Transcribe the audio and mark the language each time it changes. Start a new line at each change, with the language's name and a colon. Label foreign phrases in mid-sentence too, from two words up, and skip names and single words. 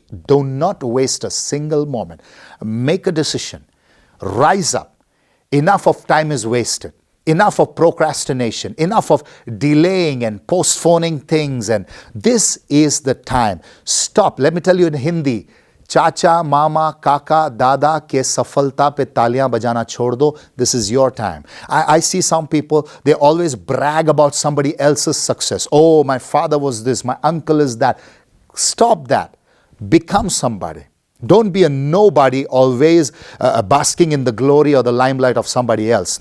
English: Do not waste a single moment. Make a decision. Rise up. Enough of time is wasted. Enough of procrastination. Enough of delaying and postponing things. And this is the time. Stop. Let me tell you in Hindi.
Hindi: Chacha, mama, kaka, dada ke safalta pe taliyan bajana chhod do.
English: This is your time. I see some people, they always brag about somebody else's success. Oh, my father was this, my uncle is that. Stop that. Become somebody. Don't be a nobody always basking in the glory or the limelight of somebody else.